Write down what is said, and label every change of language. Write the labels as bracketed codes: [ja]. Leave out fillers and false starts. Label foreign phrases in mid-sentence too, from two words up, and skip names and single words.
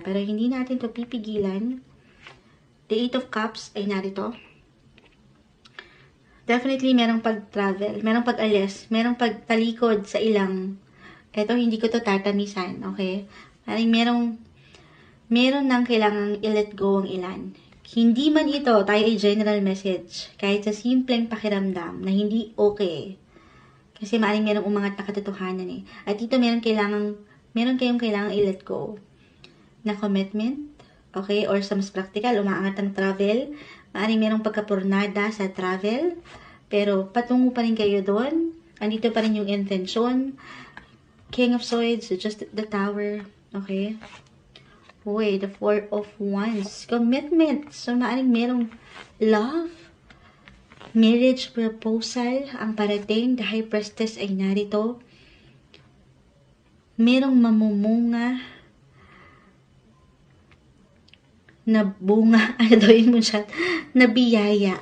[tl] Pero hindi natin to pipigilan. The 8 of Cups ay narito. Definitely, merong pag-travel. Merong pag-alis. Merong pagtalikod sa ilang. Eto, hindi ko to tatamisan. Okay? Meron nang kailangang i-let go ang ilan. Hindi man ito, tayo ay [en] general message. [tl] Kahit sa simpleng pakiramdam na hindi okay. Kasi maaaring merong umangat na katotohanan eh. At dito meron kayong kailangang i-let go. Na commitment. Okay? Or sa mas practical, umaangat ang travel. Maaaring merong pagkapurnada sa travel. Pero patungo pa rin kayo doon. Andito pa rin yung intention. [en] King of Swords, just the Tower. Okay? Uy, the Four of Wands. Commitment. [tl] So, maaaring merong love, [en] marriage proposal [tl] ang parating. The High Priestess ay narito. Merong mamumunga na bunga, ano daw yun mo siya, na biyaya.